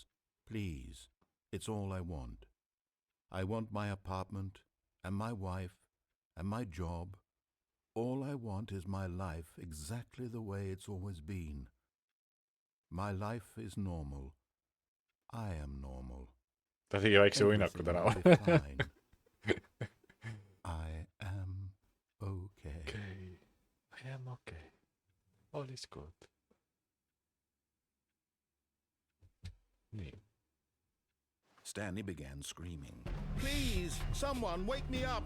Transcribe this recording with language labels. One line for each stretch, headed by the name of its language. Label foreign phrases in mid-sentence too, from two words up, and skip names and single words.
English: Please, it's all I want. I want my apartment, and my wife, and my job. All I want is my life exactly the way it's always been. My life is normal. I am normal.
Estonian: Ta tegi väikse uinaku täna.
English: I am okay. I am okay. All is good.
Estonian: Nii.
English: Stanley began screaming. Please, someone, wake me up.